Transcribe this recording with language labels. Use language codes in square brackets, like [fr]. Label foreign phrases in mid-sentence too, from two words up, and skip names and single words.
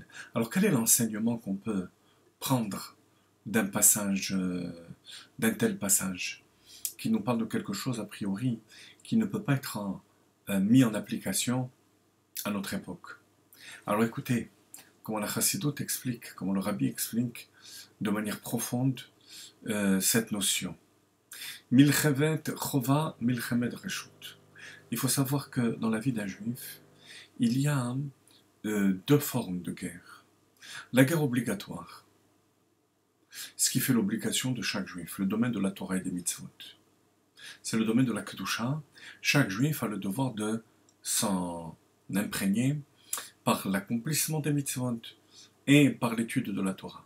[fr] Alors quel est l'enseignement qu'on peut prendre d'un tel passage, qui nous parle de quelque chose a priori qui ne peut pas être mis en application à notre époque? Alors écoutez, comment la Chassidoute explique, comment le Rabbi explique de manière profonde cette notion. [he] מלחמת חובה מלחמת רשות. [fr] Il faut savoir que dans la vie d'un juif, il y a deux formes de guerre. La guerre obligatoire, ce qui fait l'obligation de chaque juif, le domaine de la Torah et des mitzvot. C'est le domaine de la Kedusha. Chaque juif a le devoir de s'en imprégner par l'accomplissement des mitzvot et par l'étude de la Torah.